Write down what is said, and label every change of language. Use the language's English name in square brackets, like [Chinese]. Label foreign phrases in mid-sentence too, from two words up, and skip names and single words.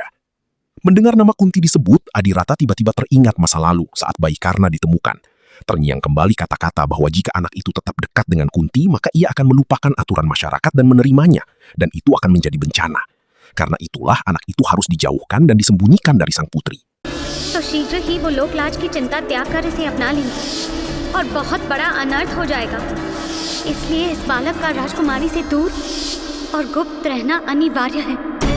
[Indonesian] Mendengar nama Kunti disebut, Adirata tiba-tiba teringat masa lalu saat bayi Karna ditemukan. Terngiang kembali kata-kata bahwa jika anak itu tetap dekat dengan Kunti, maka ia akan melupakan aturan masyarakat dan menerimanya, dan itu akan menjadi bencana. Karena itulah anak itu harus dijauhkan dan disembunyikan dari sang putri. [Hindi] तो शीघ्र ही वो लोकलाज की चिंता त्याग कर इसे अपना लेंगे और बहुत बड़ा अनर्थ हो जाएगा। इसलिए इस बालक का राजकुमारी से दूर और गुप्त रहना अनिवार्य है।